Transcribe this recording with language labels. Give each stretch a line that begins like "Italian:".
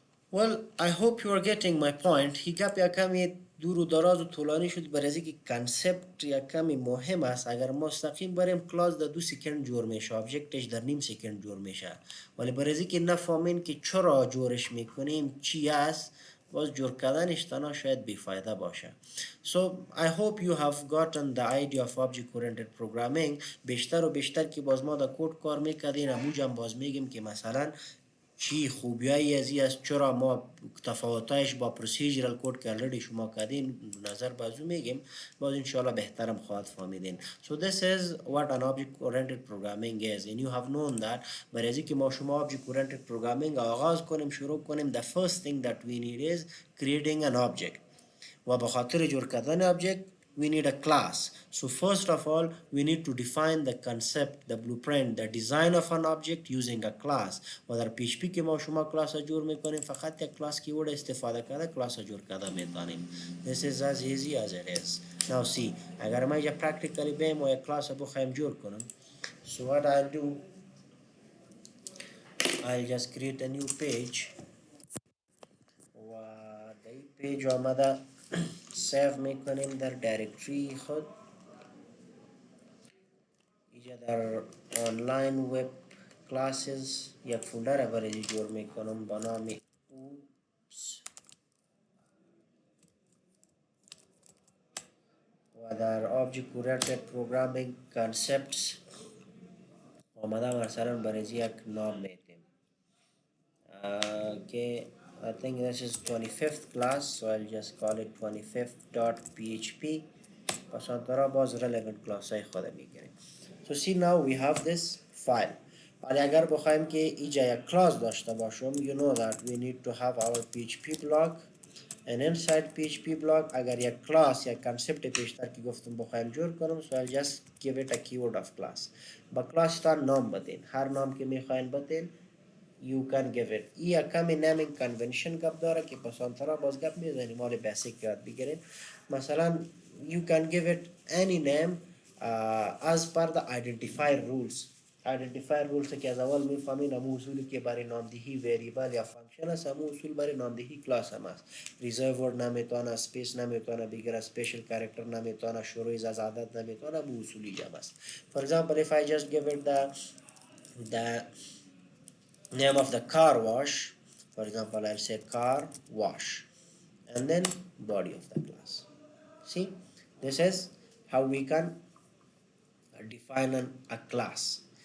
English: Well, I hope you are getting my point.
Persian: هی گپ یک کمی دور و دراز و طولانی شد برای اینکه کانسپت یک کمی مهم است. اگر مستقیم بریم کلاس در 2 سکند جور میشه، آبجکتش در نیم سکند جور میشه، ولی برای اینکه نفهمین که چرا جورش میکنیم چی است، باز جور کردنش تنها شاید بیفایده باشه.
English: So I hope you have gotten the idea of object oriented programming.
Persian: بیشتر و بیشتر که باز ما در کد کار میکردین اموجم باز میگیم که مثلا چی خوبیایی ازی است، چرا ما تفاوتایش با پروسیجرال کد که already شما کردین نظر بازو میگیم، باز انشاءالله بهترم خواهد فهمیدین.
English: So this is what an object oriented programming is and you have known that.
Persian: برای از که ما شما
English: object oriented programming
Persian: آغاز کنیم، شروع کنیم،
English: the first thing that we need is creating an object.
Persian: و بخاطر جور کردن
English: object we need a class. So first of all we need to define the concept, the blueprint, the design of an object using a class.
Persian: و در PHP که ما شما کلاس جور میکنیم فقط یک کلاس کیورد استفاده کرده کلاس جور کرده میتونیم.
English: This is as easy as it is. Now see,
Persian: اگر ما اینجا practically بیم و یک کلاس بخوایم جور کنم،
English: so what I'll do, I'll just create a new page
Persian: و در این پیج آمده سیو میکنیم در دایرکتری خود. اینجا در آنلاین وب کلاسز یک فولدر برای جور میکنم با نام OOPS و در Object Oriented Programming Concepts آمده مثلا برای یک نام میتیم که
English: I think this is 25th class, so I'll just call it 25th.php.
Persian: پس آنطورا باز relevant class های خود میگیریم.
English: So see now we have this file.
Persian: ولی اگر بخوایم که اینجا یک کلاس داشته باشم,
English: you know that we need to have our PHP block and inside PHP block
Persian: اگر یک کلاس یک کانسپت پیشتر که گفتم بخوایم جور کنم,
English: so I'll just give it a keyword of class.
Persian: با کلاس تا نام بدین, هر نام که میخواین بدین
English: you can give it.
Persian: این کمی naming convention گپ داره که پس آنطورا باز گپ میزنیم مال بیسیک یاد بگیرین.
English: مثلا you can give it any name as per the identifier rules.
Persian: آیدنتیفایر رولز که از اول میفهمین همون اصولی که برای نامدهی وریبل یا فانکشن است، همون اصول برای نامدهی کلاس هم است. ریزرورد نمیتونه، اسپیس نمیتونه بگیره، اسپیشل کاراکتر نمیتونه، شروع از عدد نمیتونه، همون اصولی جمع است.
English: For example, if I just give it the name of the car wash, for example, I'll say car wash and then body of the class. See, this is how we can define a class.